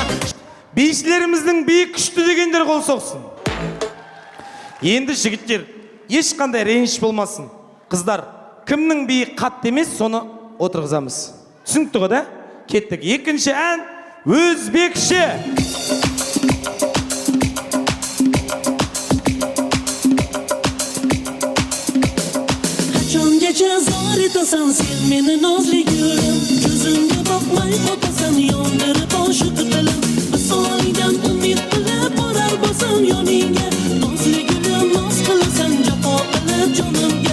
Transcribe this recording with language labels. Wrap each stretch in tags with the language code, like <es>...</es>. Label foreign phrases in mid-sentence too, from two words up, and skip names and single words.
<kk>Бейшілеріміздің биік күшті дегендер қол соқсын. Енді жігіттер, ешқандай реніш болмасын. Қыздар, кімнің биік қатты емес, соны отырғызамыз. Түсінікті ғой да? Кеттік. Екінші ән өзбекше.</kk> <uz>Qachongacha zor etasan sen meni nozli gulim, ko'zimga boqmay o'tasan yondirib oshiq dilim. Visolingdan umid qilib borar bo'lsam yoningga, nozli gulim noz qilasan jafo qilib jonimga.</uz>